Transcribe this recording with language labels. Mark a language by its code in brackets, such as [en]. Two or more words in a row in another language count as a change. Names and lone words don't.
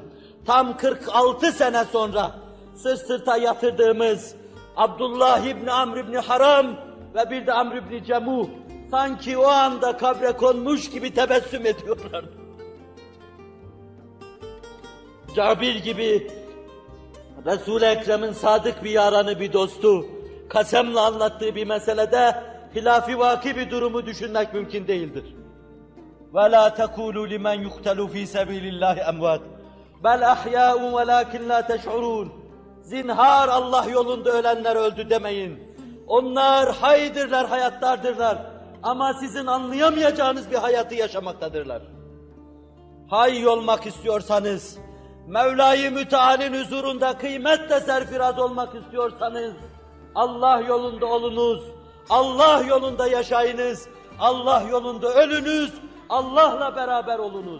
[tr] Tam 46 sene sonra sırt sırta yatırdığımız Abdullah ibn Amr ibn Haram ve bir de Amr ibn Cemuh sanki o anda kabre konmuş gibi tebessüm ediyorlardı. Cabir gibi Resul-i Ekrem'in sadık bir yaranı, bir dostu, kasemle anlattığı bir meselede hilafi vaki bir durumu düşünmek mümkün değildir. [ar] وَلَا تَقُولُوا لِمَنْ يُقْتَلُوا ف۪ي سَب۪يلِ اللّٰهِ اَمْوَاتٍ بَلْ اَحْيَاءٌ وَلَاكِنْ لَا تَشْعُرُونَ [tr] Zinhar Allah yolunda ölenler öldü demeyin. Onlar haydirler, hayattardırlar. Ama sizin anlayamayacağınız bir hayatı yaşamaktadırlar. Hay olmak istiyorsanız, Mevla-i Müteal'in huzurunda kıymetle serfiraz olmak istiyorsanız, Allah yolunda olunuz, Allah yolunda yaşayınız, Allah yolunda ölünüz, Allah'la beraber olunuz.